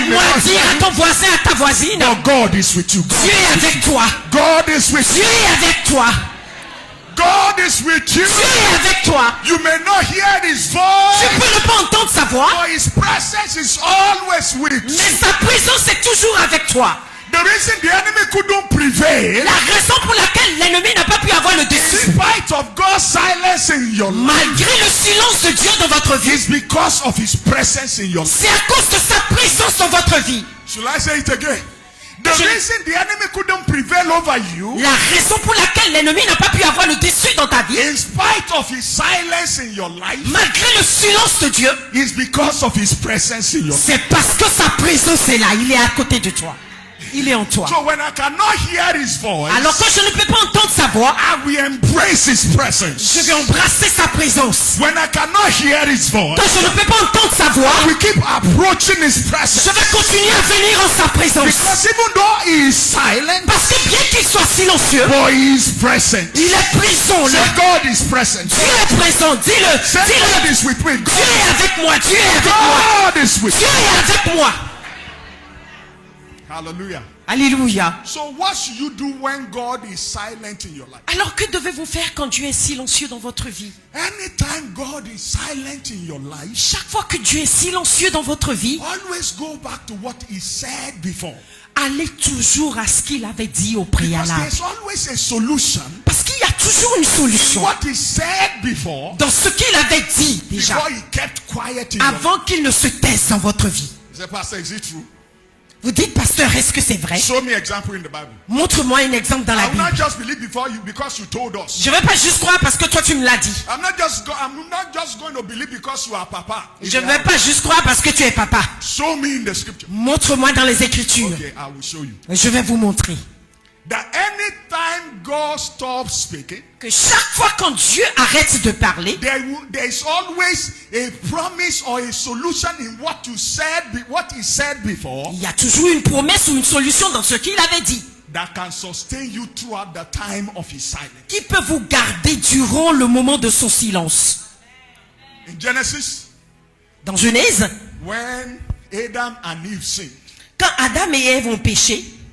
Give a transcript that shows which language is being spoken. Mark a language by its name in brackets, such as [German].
[French] Aide-moi à dire à ton voisin, à ta voisine, [English] No, God is with you. [French] Dieu est avec toi. [English] God is with [French] Dieu [English] you. [French] est avec toi. [English] God is with you. [French] Dieu est avec toi. [English] You may not hear His [French] Tu [English] voice, [French] peux ne pas entendre sa voix, [English] but His presence is always with you. [French] mais sa présence est toujours avec toi. [English] The reason the enemy couldn't prevail, [French] La raison pour laquelle l'ennemi n'a pas pu avoir le [English] in [French] dessus, [English] spite of God's silence in your life, [French] malgré le silence de Dieu dans votre vie, [English] is because of His presence in your life. [French] c'est à cause de sa présence dans votre vie. [English] Should I say it again? The [French] Je- [English] reason the enemy couldn't prevail over you, [French] La raison pour laquelle l'ennemi n'a pas pu avoir le dessus dans ta vie, [English] in spite of His silence in your life, [French] malgré le silence de Dieu, [English] is because of His presence in your life. [French] c'est parce que sa présence est là. Il est à côté de toi. Il est en toi. [English] So when I cannot hear His voice, [French] Alors quand je ne peux pas entendre sa voix, [English] I will embrace His presence. [French] je vais embrasser sa présence. [English] When I cannot hear His voice, [French] Quand je ne peux pas entendre sa voix, [English] we keep approaching His [French] je [English] presence. [French] vais continuer à venir en sa présence. [English] Because even though He is silent, [French] Parce que bien qu'il soit silencieux, [English] but He is present. [French] il est présent [English] Say, [French] là. [English] God is present. [French] Dieu est présent. Dis-le. [English] Say, [French] Dis-le. [English] God is with me. [French] Dieu est avec moi. Dieu est avec moi. [English] God is with [French] Dieu [English] me. [French] est avec moi. [English] Hallelujah. [French] Alléluia. [English] So what should you do when God is silent in your life? [French] Alors que devez-vous faire quand Dieu est silencieux dans votre vie? [English] Anytime God is silent in your life, [French] Chaque fois que Dieu est silencieux dans votre vie, [English] always go back to what He said before. [French] allez toujours à ce qu'il avait dit au [English] Because [French] préalable. [English] there's always a solution. [French] Parce qu'il y a toujours une solution [English] What He said before, [French] dans ce qu'il avait dit déjà, [English] before He kept quiet in your life. [French] avant qu'il ne se taise dans votre vie. [English] You say, Pastor, is it true? [French] Vous dites, pasteur, est-ce que c'est vrai? [English] Show me example in the Bible. [French] Montre-moi un exemple dans [English] I [French] la [English] will not [French] Bible. [English] just believe before you because you told us. [French] Je ne vais pas juste croire parce que toi tu me l'as dit. [English] I'm not just going to believe because you are Papa. [French] Je ne vais pas juste croire parce que tu es papa. [English] Show me in the scripture. [French] Montre-moi dans les Écritures. [English] Okay, I will show you. [French] Je vais vous montrer. [English] that anytime God stops speaking, [French] que chaque fois quand Dieu arrête de parler, [English] there is always a promise or a solution in what he said before, [French] il y a toujours une promesse ou une solution dans ce qu'il avait dit, [English] that can sustain you throughout the time of his silence. [French] qui peut vous garder durant le moment de son silence. [English] In Genesis, [French] Dans Genèse, [English] when Adam and Eve sinned, [French] quand Adam et Ève ont péché,